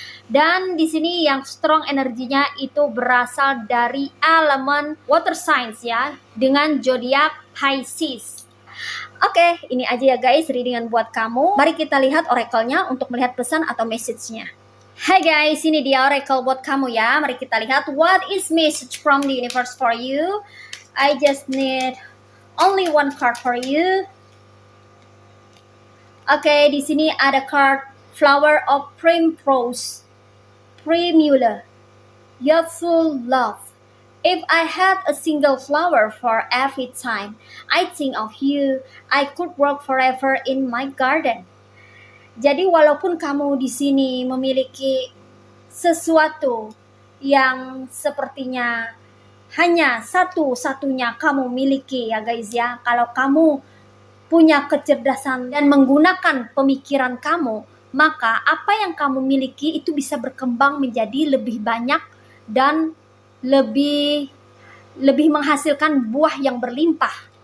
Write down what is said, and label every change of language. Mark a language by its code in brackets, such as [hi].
[id] Dan di sini yang strong energinya itu berasal dari elemen water signs ya, dengan zodiak Pisces. Oke, ini aja ya guys readingan buat kamu. Mari kita lihat oracle-nya untuk melihat pesan atau message-nya. Hai guys, ini dia oracle buat kamu ya. Mari kita lihat [en] what is message from the universe for you. I just need only one card for you. [id] Oke, di sini ada card Flower of Primrose, Primula, Youthful Love. [en] If I had a single flower for every time I think of you, I could walk forever in my garden. [id] Jadi walaupun kamu di sini memiliki sesuatu yang sepertinya hanya satu-satunya kamu miliki ya guys ya. Kalau kamu punya kecerdasan dan menggunakan pemikiran kamu, maka apa yang kamu miliki itu bisa berkembang menjadi lebih banyak dan lebih menghasilkan buah yang berlimpah.